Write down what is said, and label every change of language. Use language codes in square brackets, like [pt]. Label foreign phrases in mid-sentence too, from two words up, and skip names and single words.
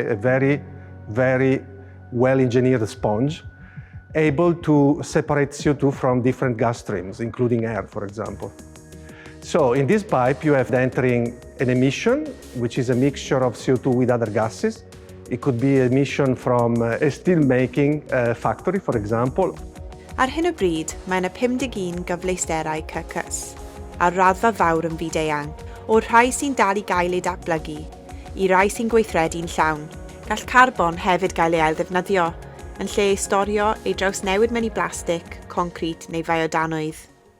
[en] A very, very well-engineered sponge, able to separate CO2 from different gas streams, including air, for example. So in this pipe, you have entering an emission, which is a mixture of CO2 with other gases. It could be emission from a steel-making factory, for example. [cy] Ar hyn o bryd, mae yna 51 gyfleusterau CCS, a raddfa fawr yn fyd-eang, o rhai sy'n dal I gael eu datblygu, I rai sy'n gweithredu'n llawn. Gall carbon hefyd gael ei ail-ddefnyddio, yn lle storio ei draws newid mewn I blastig, concret neu fiodanwydd.